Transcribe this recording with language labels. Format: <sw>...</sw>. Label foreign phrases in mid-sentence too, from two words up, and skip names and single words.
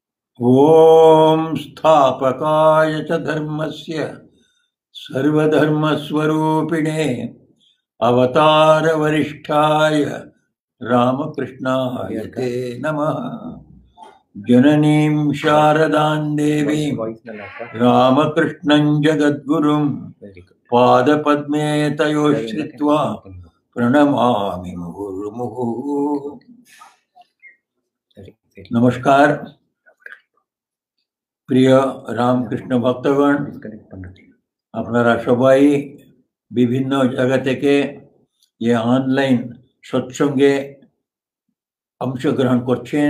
<sa>ओम स्थापकाय च धर्मस्य सर्वधर्मस्वरूपिणे अवतार वरिष्ठाय रामकृष्णाय ते नमः। जननीं शारदां देवीं रामकृष्णं जगद्गुरुं पादपद्मे तयोः श्रित्वा प्रणमामि मुहुर्मुहुः।</sa> <bn>नमस्कार প্রিয় রামকৃষ্ণ ভক্তগণ, আপনারা সবাই বিভিন্ন জায়গা থেকে এই অনলাইন সৎসঙ্গে অংশগ্রহণ করছেন।</bn>